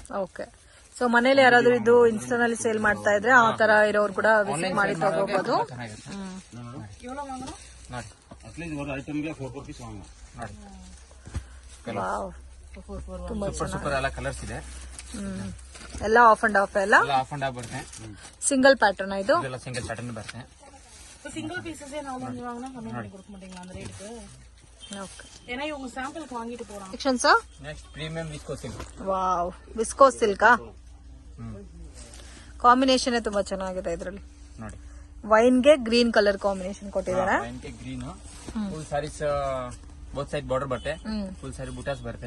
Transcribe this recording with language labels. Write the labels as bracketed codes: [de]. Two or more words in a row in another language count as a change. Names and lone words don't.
[en] okay, so [kn] ಮನೇಲಿ ಯಾರಾದ್ರೂ ಇದು ಇನ್ಸ್ಟಾನಲ್ಲಿ ಸೇಲ್ ಮಾಡ್ತಾ ಇದ್ರೆ ಆ ತರ ಇರೋರು ಕೂಡ ವಿಸಿಟ್ ಮಾಡಿ ತಗೋಬಹುದು. ತುಂಬಾ ಸೂಪರ್ ಎಲ್ಲ ಕಲರ್ಸ್ ಇದೆ. ಎಲ್ಲ [en] off and off [kn] ಎಲ್ಲ [en] off and off [kn] ಬರುತ್ತೆ. [en] single pattern [kn] ಇದು. [en] single pattern [kn] ಬರುತ್ತೆ. [en] single piecesae [ta] நான் வந்து வாங்கினா கம்மி பண்ணி கொடுக்க மாட்டீங்களா அந்த ரேட்டுக்கு? [kn] ಓಕೆ, [ta] ஏன்னா இவங்க சாம்பிளுக்கு வாங்கிட்டு போறாங்க. [kn] ಸೆಕ್ಷನ್ಸ್. [en] next premium visco silk. [kn] ವಾವ್, [en] visco silka? [kn] ಕಾಂಬಿನೇಷನ್ ತುಂಬಾ ಚೆನ್ನಾಗಿದೆ ಇದರಲ್ಲಿ. ನೋಡಿ, ವೈನ್ ಗೆ [en] green colour combination [kn] ಕೊಟ್ಟಿದ್ದಾರೆ. [en] green full sarees both side border [kn] ಬರುತ್ತೆ. [en] full saree [kn] ಬುಟಾಸ್ ಬರುತ್ತೆ.